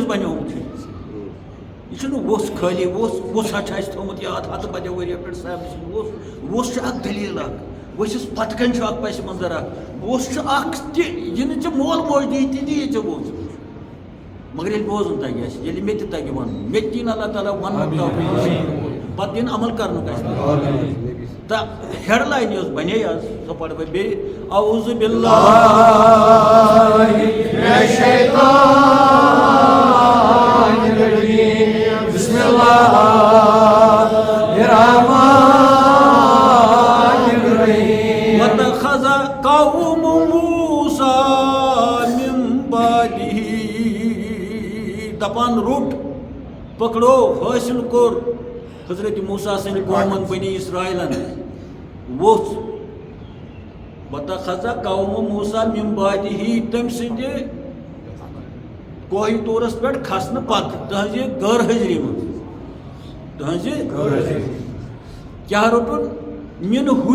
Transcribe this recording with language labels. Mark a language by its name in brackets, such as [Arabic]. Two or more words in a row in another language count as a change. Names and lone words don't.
[Kashmiri] بنیومُت چھُ یہ چھُنہٕ وُس خٲلی وُسا چھُ اَسہِ تھوٚمُت یاد ہتہٕ بَدیو ؤرِیو پٮ۪ٹھ صاحبہٕ سُنٛد وُس چھُ اکھ دٔلیٖل اکھ ؤسِس پتہٕ کَنۍ چھُ اکھ پسہِ منظر اکھ وُس چھُ اکھ تہِ یہِ نہٕ ژےٚ مول موج دِی تہِ دِیی ژےٚ وُس مگر ییٚلہِ بوزُن تگہِ اَسہِ ییٚلہِ مےٚ تہِ تگہِ وَنُن مےٚ تہِ دِیِن اللہ تعالیٰ وَنُن پتہٕ دِن عمل کرنُک اَسہِ تہٕ [English] head line [Kashmiri] یۄس بنے آز سۄ پرٕ بہٕ بیٚیہِ [Arabic] اعوذ باللہ بسم اللہ واتخذ قوم موسیٰ من بعدہ [Kashmiri] دپان روٚٹ پکڑو حٲصِل کوٚر حضرت موسیٰ سٕنٛدِ قومن بنی اسرائیلن ووٚژھ [Arabic] واتخذ قوم موسیٰ من بعدہ [Kashmiri] تٔمۍ سٕنٛدِ کوہِ طورس پٮ۪ٹھ کھسنہٕ پتہٕ تہنٛزِ غٲر حٲضری منٛز کیٛاہ روٚٹُن مِن